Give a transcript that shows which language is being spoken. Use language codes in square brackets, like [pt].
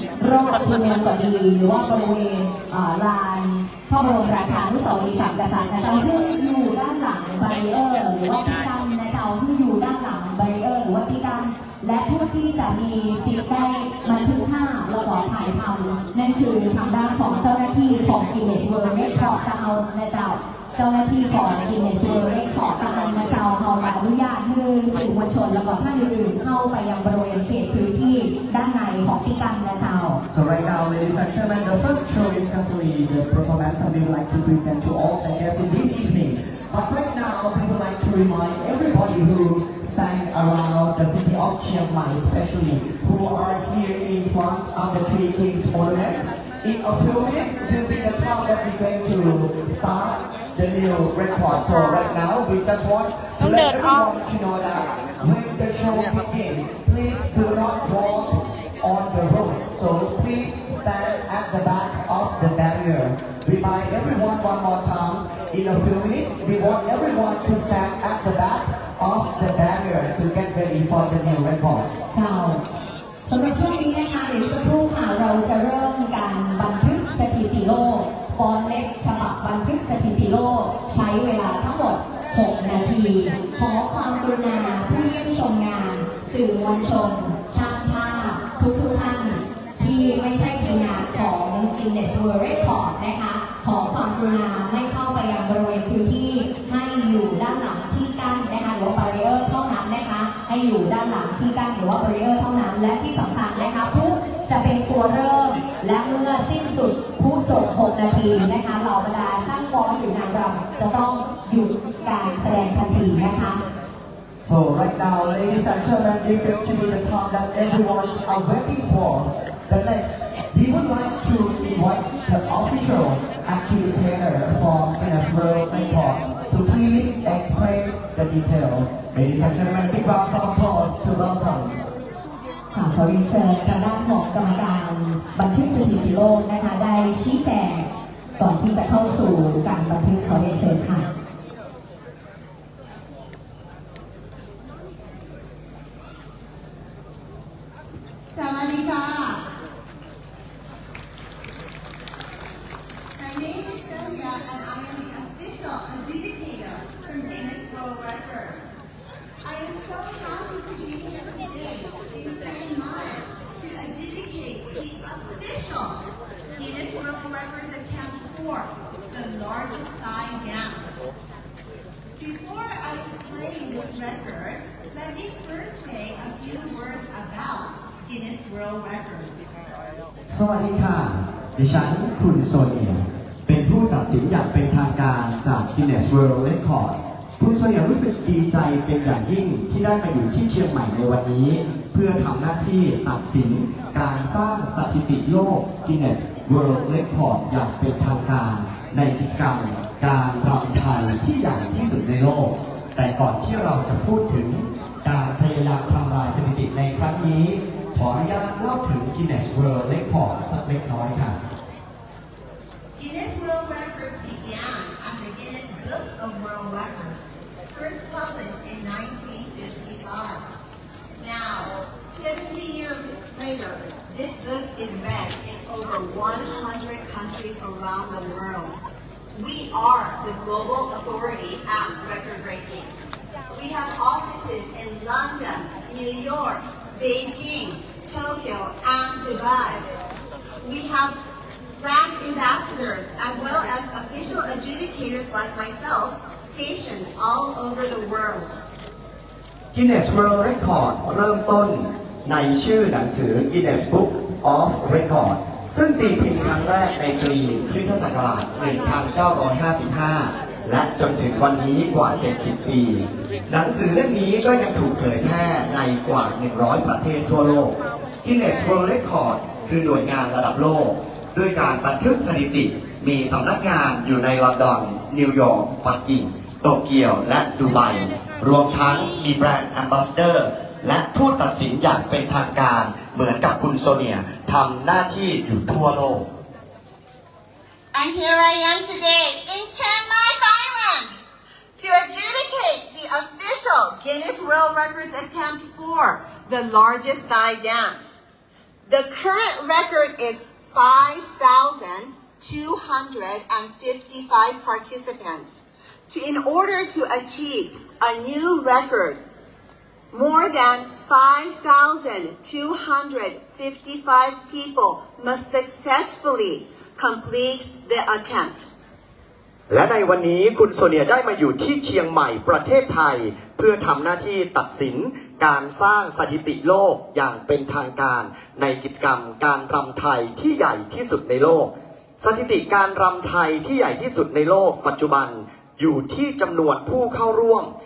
[th] รอบเมืองก็ดีหรือว่าบริเวณลานพระบรมราชานุสาวรีย์สามกษัตริย์นะเจ้าที่อยู่ด้านหลังบารีเออร์หรือว่าที่กั้นนะเจ้าที่อยู่ด้านหลังบารีเออร์หรือว่าที่กั้นและผู้ที่จะมีสิทธิ์ได้บันทึกภาพแล้วก็ถ่ายทำนั่นคือทางด้านของเจ้าหน้าที่ของ Guinness World Record ตามเอานะเจ้า เจ้าหน้าที่ของ Guinness World Record ตามเอานะเจ้าเขาอนุญาตให้สื่อมวลชนแล้วก็ท่านอื่นๆเข้าไปยังบริเวณเขตพื้นที่ด้านในของที่กั้นนะเจ้า [en] So right now, ladies and gentlemen, the first show is simply the performance that we would like to present to all the guests in this evening. But right now, we would like to remind everybody who sang around the city of Chiang Mai, especially who are here in front of the Three Kings Monument. In a few minutes, will be the time that we're going to start the new record. So right now, we just want to let everyone to know that when the show begins, please do not walk on the road. So please stand at the back of the barrier. Remind everyone one more time. In a few minutes, we want everyone to stand at the back of the barrier to get ready for the new record. [th] เจ้าสำหรับช่วงนี้นะคะเดี๋ยวสักครู่ค่ะเราจะเริ่มการบันทึกสถิติโลกฟอนต์เล็กฉบับบันทึกสถิติโลกใช้เวลาทั้งหมด 6 นาที ขอความกรุณาผู้เยี่ยมชมงาน สื่อมวลชน ช่างภาพทุกท่าน ที่ไม่ใช่ทีมงานของ Guinness World Record นะคะขอความกรุณาไม่เข้าไปยังบริเวณพื้นที่ให้อยู่ด้านหลังที่กั้นนะคะหรือว่า barrier เท่านั้นนะคะให้อยู่ด้านหลังที่กั้นหรือว่า barrier เท่านั้นและที่สำคัญนะคะผู้จะเป็นตัวเริ่มและเมื่อสิ้นสุดผู้จบ 6 นาทีนะคะเหล่าบรรดาช่างฟ้อนหรือนางรำจะต้องหยุดการแสดงทันทีนะคะ [en] So right now, ladies and gentlemen, this is to be the time that everyone are waiting for. The next, we would like to invite the official activator from Guinness World Record to please explain the detail. Ladies and gentlemen, big round of applause to welcome. [th] ค่ะขอเรียนเชิญทางด้านของกรรมการบันทึกสถิติโลกนะคะได้ชี้แจงก่อนที่จะเข้าสู่การบันทึกขอเรียนเชิญค่ะ สวัสดีค่ะ [en] My name is Sylvia and I am the official adjudicator from Guinness World Records. I am so happy to be here today in Chiang Mai to adjudicate the official Guinness World Records attempt for the largest Thai dance. Before I explain this record, let me first say a few words about Guinness World Records. [th] สวัสดีค่ะ ดิฉันคุณโซเนียเป็นผู้ตัดสินอย่างเป็นทางการจาก Guinness World Record คุณโซเนียรู้สึกดีใจเป็นอย่างยิ่งที่ได้มาอยู่ที่เชียงใหม่ในวันนี้ เพื่อทำหน้าที่ตัดสิน การสร้างสถิติโลก Guinness World Record อย่างเป็นทางการในกิจกรรมการรำไทยที่ใหญ่ที่สุดในโลก แต่ก่อนที่เราจะพูดถึงการพยายามทำลายสถิติในครั้งนี้ขออนุญาตเล่าถึง Guinness World Record สักเล็กน้อยค่ะ [en] Guinness World Records began as the Guinness Book of World Records, first published in 1955. Now, 70 years later, this book is read in over 100 countries around the world. We are the global authority at record breaking. We have offices in London, New York, Beijing, Tokyo, and Dubai. We have brand ambassadors as well as official adjudicators like myself stationed all over the world. [th] Guinness World Record เริ่มต้นในชื่อหนังสือ Guinness Book of Record ซึ่งตีพิมพ์ครั้งแรกในปีพุทธศักราช 1955 และจนถึงวันนี้กว่า 70 ปี หนังสือเล่มนี้ก็ยังถูกเผยแพร่ในกว่า 100 ประเทศทั่วโลก Guinness World Record คือหน่วยงานระดับโลก ด้วยการบันทึกสถิติมีสำนักงานอยู่ในลอนดอน นิวยอร์ก ปักกิ่ง โตเกียว และดูไบ รวมทั้งมีแบรนด์แอมบาสเดอร์ และผู้ตัดสินอย่างเป็นทางการเหมือนกับคุณโซเนียทำหน้าที่อยู่ทั่วโลก [en] And here I am today in Chiang Mai, Thailand, to adjudicate the official Guinness World Records attempt for the largest Thai dance. The current record is 5,255 participants. In order to achieve a new record, more than 5,255 people must successfully complete the attempt. [th] และในวันนี้คุณโซเนียได้มาอยู่ที่เชียงใหม่ประเทศไทยเพื่อทำหน้าที่ตัดสินการสร้างสถิติโลกอย่างเป็นทางการในกิจกรรมการรำไทยที่ใหญ่ที่สุดในโลกสถิติการรำไทยที่ใหญ่ที่สุดในโลกปัจจุบันอยู่ที่จำนวนผู้เข้าร่วม